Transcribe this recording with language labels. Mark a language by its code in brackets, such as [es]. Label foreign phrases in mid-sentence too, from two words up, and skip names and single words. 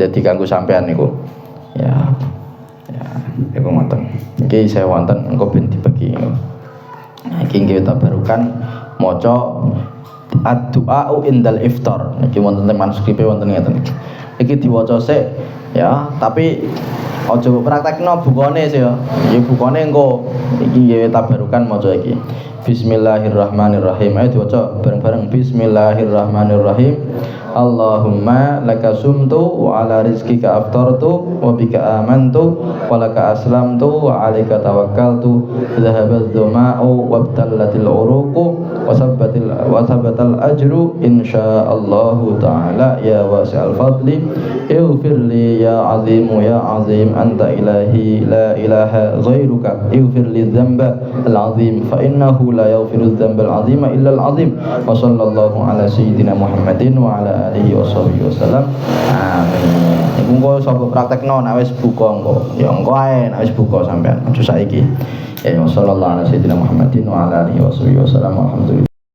[jv] dadi kanggo sampean niku ya iku ngoten iki saya wonten engko ben dibagi iki nggih tabarukan maca [ar] الدعاء عند الإفطار [jv] niki wonten manuskrip wonten ngeten iki diwaca sik ya tapi aja praktekno bukane sih ya iki bukane engko iki nggih tabarukan maca iki Bismillahirrahmanirrahim. Ayo diwaca bareng-bareng. [ar] بسم الله الرحمن الرحيم. اللهم لك صمت وعلى رزقك أفطرت وبك آمنت ولك أسلمت وعليك توكلت ذهب الظمأ وابتلت العروق وثبت الأجر إن شاء الله تعالى يا واسع الفضل اغفر لي يا عظيم يا عظيم أنت إلهي لا إله غيرك اغفر لي الذنب العظيم فإنه لا يغفر الذنب العظيم إلا العظيم وصلى الله على سيدنا محمد وعلى آله وصحبه وسلم آمين. [jv] Iku engko sapa praktekno nek wis buka engko ya engko ae nek wis buka sampean aja saiki ya [ar] صلى الله على سيدنا محمد وعلى آله وصحبه وسلم الحمد لله.